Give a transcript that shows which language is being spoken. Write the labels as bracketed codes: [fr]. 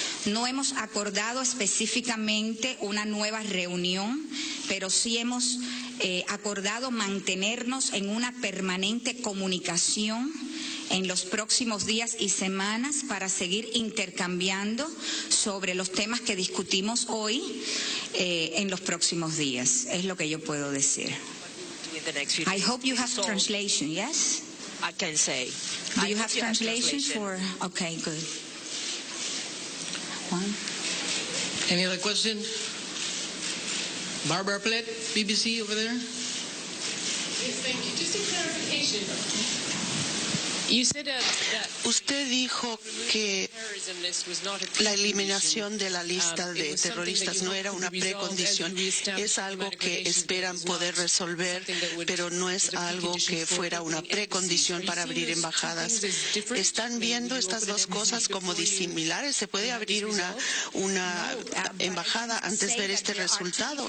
[es] No hemos acordado específicamente una nueva reunión, pero sí hemos acordado mantenernos en una permanente comunicación en los próximos días y semanas para seguir intercambiando sobre los temas que discutimos hoy en los próximos días. Es lo que yo puedo decir. [en] I hope you have translation, yes? I can say. Do you have translation for? Okay, good. Juan? Any other question? Barbara Plett, BBC over there. Yes, thank you. Just a clarification. You said that [es] Usted dijo que La eliminación de la lista de terroristas no era una precondición. Es algo que esperan poder resolver, pero no es algo que fuera una precondición para abrir embajadas. ¿Están viendo estas dos cosas como disimilares? ¿Se puede abrir una embajada antes de ver este resultado?